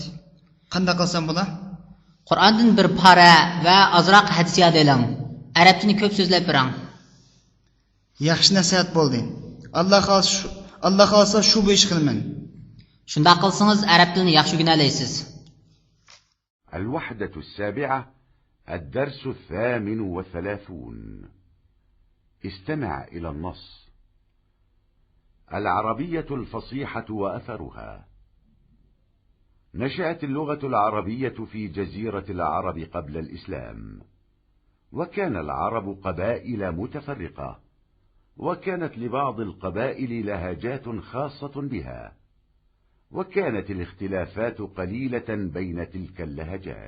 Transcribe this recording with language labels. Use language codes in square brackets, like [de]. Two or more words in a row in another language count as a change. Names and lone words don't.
[uz] Qanday qilsam bo'ladi? Qur'ondan bir para va ozroq hadis yodlang. Arabchani ko'p so'zlab biring. Yaxshi nasihat bo'ldi. Alloh xolsa shu bu ish qilaman. Shunda qilsangiz arab tilini yaxshi o'rgana olasiz. [ar] الوحدة السابعة، الدرس 38. استمع إلى النص. العربية الفصيحة وأثرها. نشأت اللغة العربية في جزيرة العرب قبل الإسلام، وكان العرب قبائل متفرقة، وكانت لبعض القبائل لهجات خاصة بها، وكانت الاختلافات قليلة بين تلك اللهجات.